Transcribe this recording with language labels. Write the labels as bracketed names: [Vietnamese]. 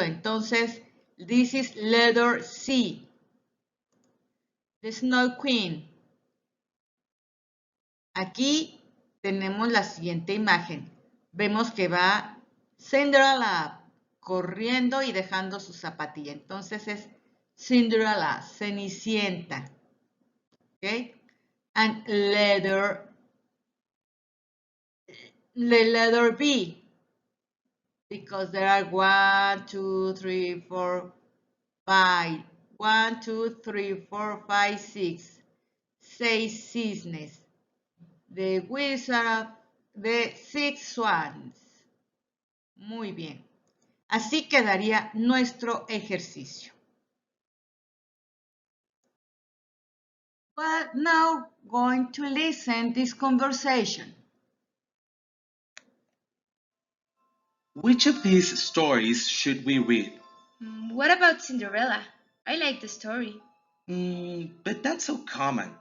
[Spanish] Entonces, [English] this is letter C. The Snow Queen. [Spanish] Aquí tenemos la siguiente imagen. Vemos que va Cinderella corriendo y dejando su zapatilla. Entonces es Cinderella, Cenicienta. ¿Ok? [English] And letter B. Because there are 1, 2, 3, 4, 5. [Spanish] 1, 2, 3, 4, 5, 6. 6 cisnes. [English] The Wizard of the Six Swans. [Spanish] Muy bien. Así quedaría nuestro ejercicio. [English] Well, now going to listen this conversation. Which of these stories should we read? What about Cinderella? I like the story. But that's so common.